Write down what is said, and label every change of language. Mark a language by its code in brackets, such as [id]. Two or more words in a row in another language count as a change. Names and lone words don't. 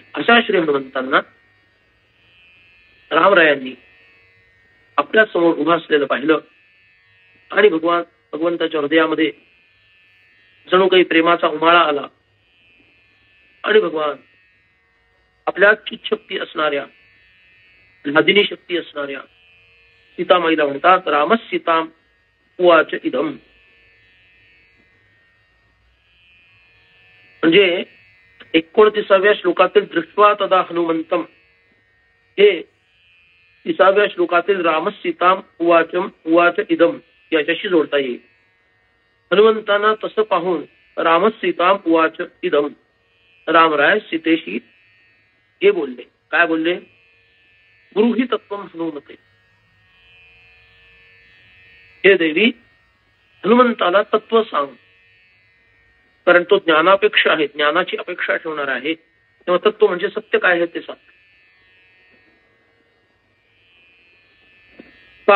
[mr] अशा श्री हनुमंतांना रामरायांनी आपल्या समोर उभा असलेलं पाहिलं आणि भगवंताच्या हृदयामध्ये जणू काही प्रेमाचा उमाळा आला आणि भगवान आपल्या चित्शक्ती असणाऱ्या, लादिनी शक्ती असणाऱ्या सीतामाईला म्हणतात, [sa] रामस सीताम उवाच इदम. [mr] म्हणजे 29व्या श्लोकातील [sa] दृष्ट्वा तदा हनुमंतम, [mr] हे 30व्या श्लोकातील [sa] रामस सीताम उवाचम उवाच इदम [mr] याच्याशी जोडता येईल. हनुमंतांना तसं पाहून [sa] रामस सीताम उवाच इदम, [mr] रामराय सीतेशी हे बोलले. काय बोलले? [sa] ब्रूहि तत्वम हनुमते, [mr] हे देवी हनुमंताला तत्व सांग. कारण तो ज्ञानापेक्षा आहे, ज्ञानाची अपेक्षा ठेवणार आहे, तेव्हा तत्व म्हणजे सत्य काय आहे ते सांग. का?